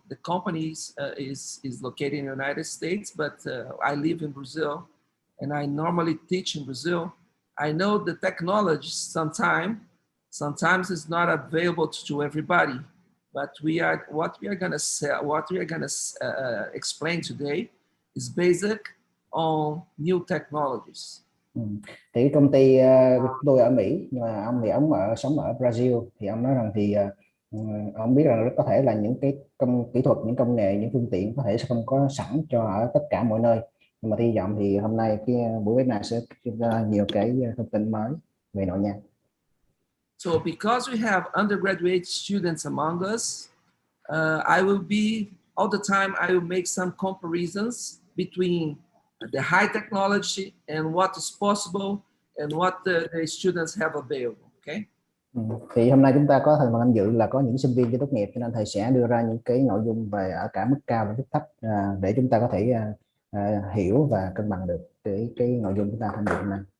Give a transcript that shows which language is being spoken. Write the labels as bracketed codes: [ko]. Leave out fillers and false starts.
[en] The company is located in the United States, but I live in Brazil, and I normally teach in Brazil. I know the technology sometimes is not available to everybody, but what we are going to explain today is basic on new technologies. [vi] Thì công ty tôi ở Mỹ, nhưng mà ông sống ở Brazil, thì ông nói rằng thì ông biết rằng có thể là những cái kỹ thuật, những công nghệ, những phương tiện có thể sẽ không có sẵn cho ở tất cả mọi nơi, nhưng mà hy vọng thì hôm nay cái buổi webinar sẽ cho ra nhiều cái thông tin mới về nội nha. [en] So because we have undergraduate students among us, I will be all the time. I will make some comparisons between the high technology and what is possible and what the students have available. Okay. [vi] Thì hôm nay chúng ta có thành phần tham dự là có những sinh viên chưa tốt nghiệp, cho nên thầy sẽ đưa ra những cái nội dung về ở cả mức cao và mức thấp để chúng ta có thể hiểu và cân bằng được cái nội dung chúng ta tham dự hôm nay.